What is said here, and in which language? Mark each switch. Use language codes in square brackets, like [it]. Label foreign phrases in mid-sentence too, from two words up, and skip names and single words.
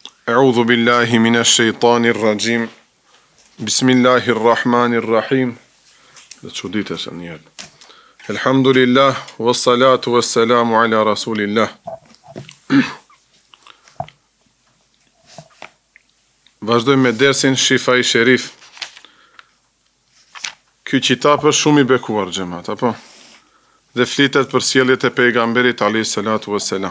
[ar] أعوذ بالله من الشيطان الرجيم. بسم الله الرحمن الرحيم. [sq] Dhe çuditë se njëherë. [ar] الحمد لله والصلاة والسلام على رسول الله. [sq] Vazhdojmë me dersin Shifa i Sherif. Ky kitab është shumë i bekuar xhamat, apo? Dhe flitet për sjelljet e pejgamberit [ar] عليه الصلاة والسلام.